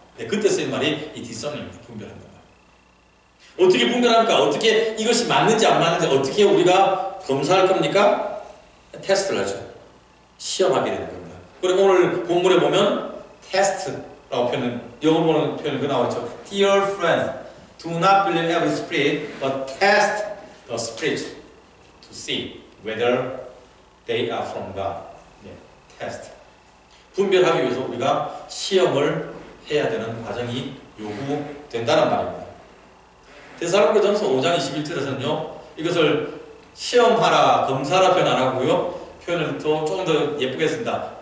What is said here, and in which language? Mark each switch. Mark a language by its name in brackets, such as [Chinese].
[Korean] 네, 그때 쓰인 말이 이 discern입니다. 분별한다. 어떻게 분별합니까? 어떻게 이것이 맞는지 안 맞는지 어떻게 우리가 검사할 겁니까? 테스트를 하죠. 시험하게 되는 겁니다. 그리고 오늘 본문에 보면 테스트라고 영어 보는 표현이 그 나와있죠. [English] Dear friend, do not believe every spirit, but test the spirits to see whether they are from God. [Korean] 네, 테스트. 분별하기 위해서 우리가 시험을 해야 되는 과정이 요구된다는 말입니다. 데살로니가전서 5장 21절에서는요, 이것을 시험하라, 검사라 표현 안 하고요, 표현을 또 조금 더 예쁘게 했습니다.